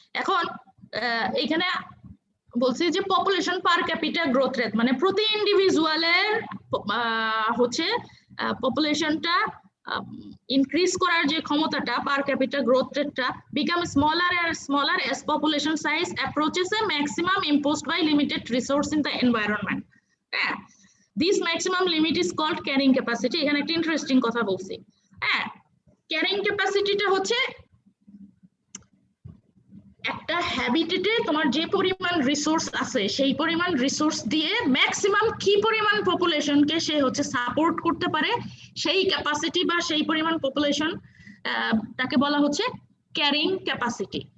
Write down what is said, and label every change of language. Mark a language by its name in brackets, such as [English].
[Bangla] এখন এখানে বলছি যে পপুলেশন পার ক্যাপিটা গ্রোথ রেট, মানে প্রতি ইন্ডিভিজুয়ালের হচ্ছে পপুলেশনটা ইনক্রিজ করার যে ক্ষমতাটা, পার ক্যাপিটা গ্রোথ রেটটা become smaller [English] and smaller as population size approaches a maximum imposed by limited resource in the environment. হ্যাঁ, this maximum limit is called carrying capacity. [Bangla] এখানে একটা ইন্টারেস্টিং কথা বলছি। হ্যাঁ, ক্যারিং ক্যাপাসিটিটা হচ্ছে একটা হ্যাবিটেটে তোমার যে পরিমাণ রিসোর্স আছে সেই পরিমাণ রিসোর্স দিয়ে ম্যাক্সিমাম কি পরিমাণ পপুলেশনকে সে হচ্ছে সাপোর্ট করতে পারে, সেই ক্যাপাসিটি বা সেই পরিমাণ পপুলেশন তাকে বলা হচ্ছে ক্যারিং ক্যাপাসিটি।